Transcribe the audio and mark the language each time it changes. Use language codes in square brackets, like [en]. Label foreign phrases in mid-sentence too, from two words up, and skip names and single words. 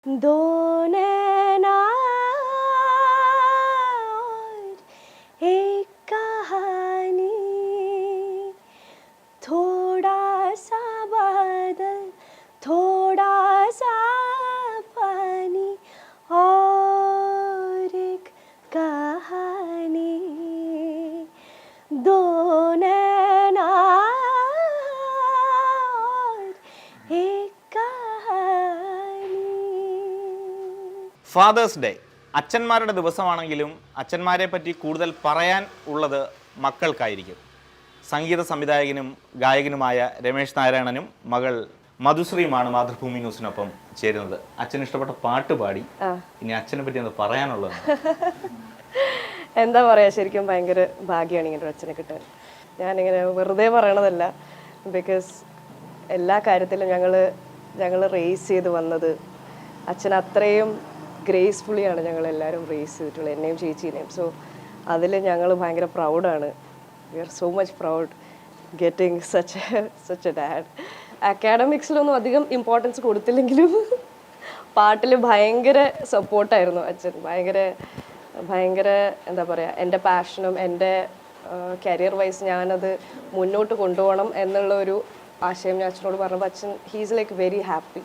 [hi] दो नैना और एक कहानी, थोड़ा सा बादल, थोड़ा सा पानी और एक कहानी, दो नैना और एक कहानी. [en] Father's Day [ml] അച്ഛന്മാരുടെ ദിവസമാണെങ്കിലും അച്ഛന്മാരെ പറ്റി കൂടുതൽ പറയാൻ ഉള്ളത് മക്കൾക്കായിരിക്കും. സംഗീത സംവിധായകനും ഗായകനുമായ രമേശ് നാരായണനും മകൾ മധുശ്രീയുമാണ് മാതൃഭൂമി ന്യൂസിനൊപ്പം ചേരുന്നത്. അച്ഛന് ഇഷ്ടപ്പെട്ട പാട്ട് പാടി. ഇനി അച്ഛനെ പറ്റി എന്താ പറയാനുള്ളത്? എന്താ പറയാ, ശരിക്കും ഭയങ്കര ഭാഗ്യമാണ് ഇങ്ങനെ ഒരു അച്ഛനെ കിട്ടാൻ. ഞാനിങ്ങനെ വെറുതെ പറയണതല്ല, ബിക്കോസ് എല്ലാ കാര്യത്തിലും ഞങ്ങൾ റേസ് ചെയ്ത് വന്നത് അച്ഛൻ അത്രയും ഗ്രേസ്ഫുള്ളിയാണ് ഞങ്ങളെല്ലാവരും റേസ് ചെയ്തിട്ടുള്ളത്, എന്നെയും ചേച്ചീനെയും. സോ അതിൽ ഞങ്ങൾ ഭയങ്കര പ്രൗഡാണ്. [en] We are so much proud getting such a dad. [ml] അക്കാഡമിക്സിലൊന്നും അധികം ഇമ്പോർട്ടൻസ് കൊടുത്തില്ലെങ്കിലും പാട്ടിൽ ഭയങ്കര സപ്പോർട്ടായിരുന്നു അച്ഛൻ. ഭയങ്കര എന്താ പറയുക, എൻ്റെ പാഷനും എൻ്റെ [en] career wise [ml] ഞാനത് മുന്നോട്ട് കൊണ്ടുപോകണം എന്നുള്ള ഒരു ആശയം ഞാൻ അച്ഛനോട് പറഞ്ഞപ്പോൾ അച്ഛൻ [en] he's like very happy.